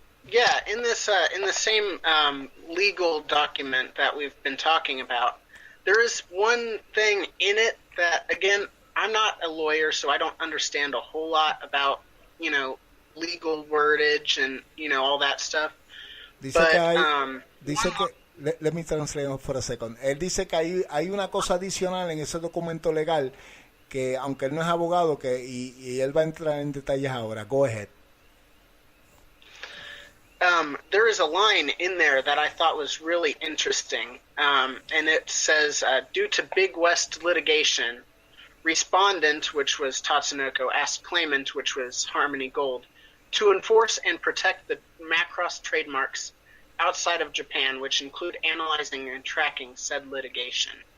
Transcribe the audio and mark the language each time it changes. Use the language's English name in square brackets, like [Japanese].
[English] Yeah, in the same legal document that we've been talking about, there is one thing in it that, again, I'm not a lawyer, so I don't understand a whole lot about, legal wordage and, all that stuff. [Spanish] Dice que [English] let me translate for a second. [Spanish] Él dice que hay una cosa adicional en ese documento legal que, aunque él no es abogado, y él va a entrar en detalles ahora. [English] Go ahead. There is a line in there that I thought was really interesting, and it says, due to Big West litigation, respondent, which was Tatsunoko, asked claimant, which was Harmony Gold, to enforce and protect the Macross trademarks outside of Japan, which include analyzing and tracking said litigation.